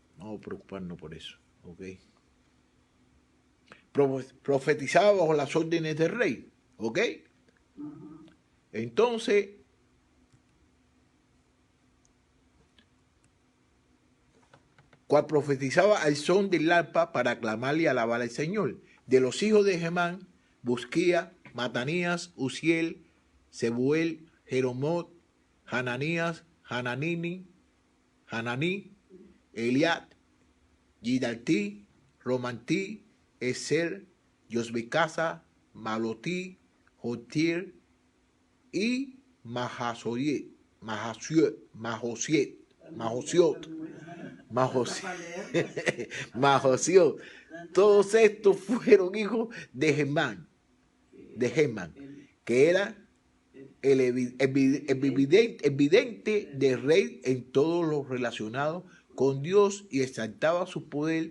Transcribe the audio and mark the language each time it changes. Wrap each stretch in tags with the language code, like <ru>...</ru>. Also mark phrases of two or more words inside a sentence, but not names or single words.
<es>Vamos a preocuparnos por eso, ¿ok? Profetizaba bajo las órdenes del rey, ¿ok? Entonces, cual profetizaba al son del arpa para aclamarle y alabar al Señor. De los hijos de Gemán, Busquía, Matanías, Uziel, Sebuel, Jeromot, Hananías, Hananí, Eliad, Gidaltí, Romantí, Eser, Yosbecasa, Malotí, Jotir y Mahasiot. Todos estos fueron hijos de Gemán, que era el evidente del rey en todo lo relacionado con Dios y exaltaba su poder.</es>